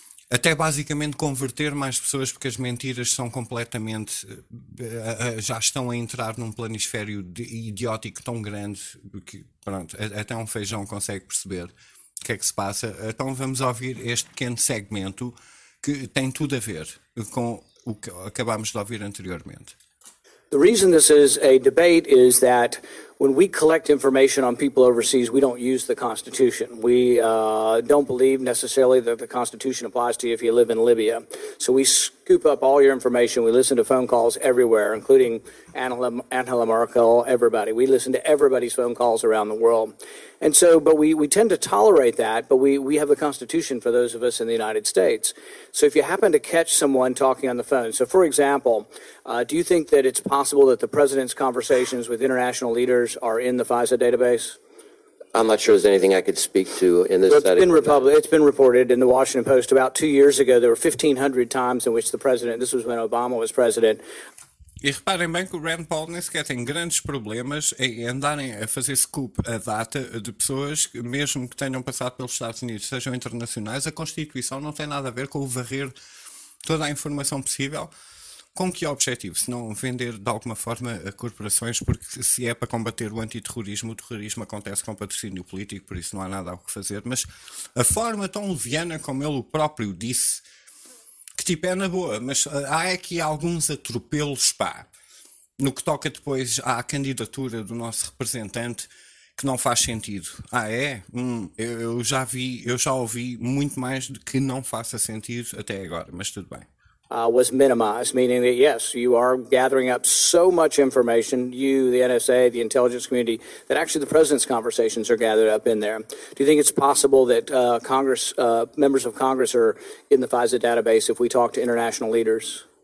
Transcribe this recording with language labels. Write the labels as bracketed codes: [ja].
[pt] até basicamente converter mais pessoas, porque as mentiras são completamente, já estão a entrar num planisfério idiótico tão grande que, pronto, até um feijão consegue perceber o que é que se passa. Então vamos ouvir este pequeno segmento que tem tudo a ver com o que acabámos de ouvir anteriormente. [en] The reason this is a debate is that when we collect information on people overseas, we don't use the Constitution. We don't believe necessarily that the Constitution applies to you if you live in Libya. So we scoop up all your information. We listen to phone calls everywhere, including Angela Merkel, everybody. We listen to everybody's phone calls around the world. And so, but we tend to tolerate that, but we have a Constitution for those of us in the United States. So if you happen to catch someone talking on the phone, so for example, do you think that it's possible that the president's conversations with international leaders are in the FISA database? I'm not sure there's anything I could speak to in this setting. It's been reported in the Washington Post about 2 years ago, there were 1,500 times in which the president, this was when Obama was president. [pt] E reparem bem que o Rand Paul nem sequer tem grandes problemas em andarem a fazer scoop a data de pessoas que, mesmo que tenham passado pelos Estados Unidos, sejam internacionais. A Constituição não tem nada a ver com o varrer toda a informação possível. Com que objetivo? Se não vender de alguma forma a corporações, porque se é para combater o terrorismo acontece com patrocínio político, por isso não há nada a fazer. Mas a forma tão leviana como ele o próprio disse, que tipo é na boa, mas há aqui alguns atropelos, pá, no que toca depois à candidatura do nosso representante, que não faz sentido. Ah, é? Eu já ouvi muito mais de que não faça sentido até agora, mas tudo bem. [en] Was minimized, meaning that, yes, you are gathering up so much information, you, the NSA, the intelligence community, that actually the president's conversations are gathered up in there. Do you think it's possible that members of Congress are in the FISA database if we talk to international leaders?